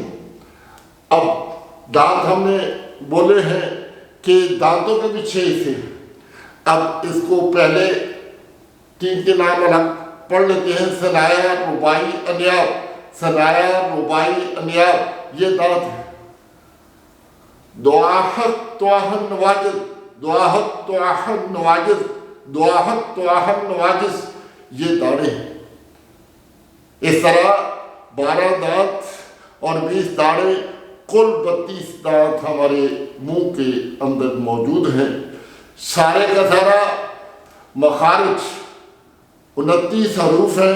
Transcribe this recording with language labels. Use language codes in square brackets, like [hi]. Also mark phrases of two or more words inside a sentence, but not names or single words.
[ur] اب دانت ہم نے بولے ہیں کہ دانتوں کے بھی 6 حصے. اب اس کو پہلے 3 کے نام الگ پڑھ لیتے ہیں. [ar] ثنایا، رباعی، انیاب. ثنایا، رباعی، انیاب [ur] یہ دانت ہیں. [ar] دعاحق، طواحن، نواجذ. دعاحق، طواحن، نواجذ. دعاحق، طواحن، نواجذ [ur] یہ داڑیں ہیں. اس طرح 12 دانت اور 20 داڑیں، کل 32 دانت ہمارے منہ کے اندر موجود ہیں. سارے کا سارا مخارج 29 حروف ہیں.